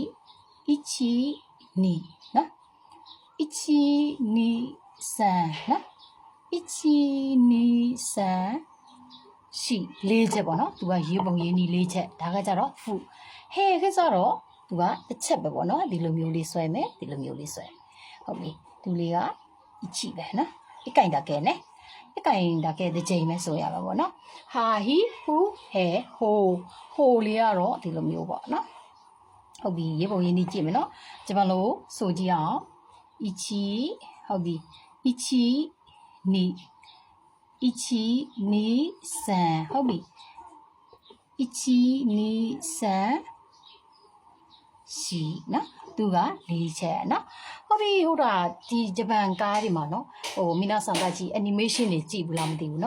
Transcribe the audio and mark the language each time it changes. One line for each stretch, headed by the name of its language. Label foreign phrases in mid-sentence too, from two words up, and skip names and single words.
Burmese: နီနော်1နီဆန်နော်1နီဆန်ရှိ4ချက်ပေါ့နော်သူကရေးပုံရေးနည်း4ချက်ဒါကကြ တော့ဖူဟဲခက်ကြတော့သူကတစ်ချက်ပဲပေါ့နော်ဒီလိုမျိုးလေးဆွဲမယ်ဒီလိုမျိုးလေးဆွဲဟုတ်ပြီသူလေးက1ပဲနော်
Japanese: 一個だけね一個だけで
Burmese: ချိန်မဲ့ဆိုရပါဘောနော်ဟာဟီဖူဟဲဟိုလေးကတော့ဒီလိုမျိုးပေါ့နော်ဟုတ်ပြီရေးပုံရေးနည်းကြည့်မယ်နော်ဂျပန်လိုဆိုကြည့်အောင်1ဟုတ်ပြီ1 နီဆန်ဟုတ်ပြီ1နီဆန်ရှိနော်သူက4ချက်နော်ဟုတ်ပြီဟုတ်တာဒီဂျပန်ကားတွေမှာနော်ဟိုမိနာဆန်တာကြီး animation တွေကြည့်ဘူးလားမသိဘူး